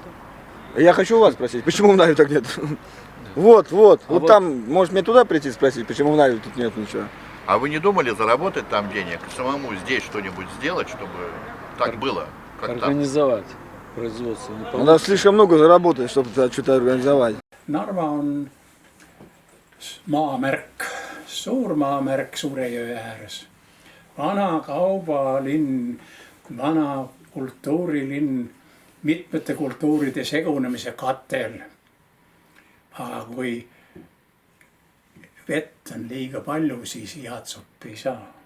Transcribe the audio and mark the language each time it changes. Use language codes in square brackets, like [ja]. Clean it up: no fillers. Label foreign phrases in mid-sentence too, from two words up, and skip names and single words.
[ru] Я хочу вас спросить, почему в Нарве так нет? Вот там, может мне туда прийти спросить, почему в Нарве тут нет ничего. А вы не думали заработать там денег, самому здесь что-нибудь сделать, чтобы так было, как Организовать производство. Надо слишком много заработать, чтобы что-то организовать. [et] Narva on maamärk, suur maamärk Suure jõe ääres. Vana kaubalinn, vana kultuurilinn, mitmete kultuuride segunemise katel. Aga kui vett on liiga palju, siis head suppi ei saa.